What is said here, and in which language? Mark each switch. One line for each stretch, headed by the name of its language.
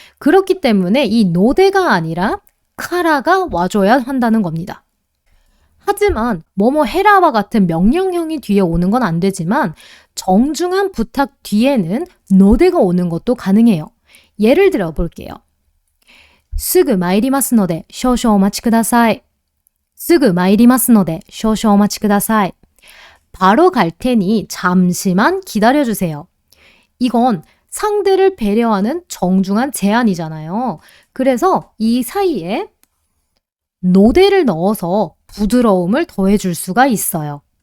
Korean: 그렇기 때문에 이 노대가 아니라 카라가 와줘야 한다는 겁니다. 하지만 뭐뭐 해라와 같은 명령형이 뒤에 오는 건 안 되지만 정중한 부탁 뒤에는 노대가 오는 것도 가능해요. 예를 들어 볼게요.
Japanese: すぐ参りますので少々お待ちください.すぐ参りますので少々お待ちください.
Korean: 바로 갈 테니 잠시만 기다려주세요. 이건 상대를 배려하는 정중한 제안이잖아요. 그래서 이 사이에 노대를 넣어서 부드러움을 더해줄 수가 있어요.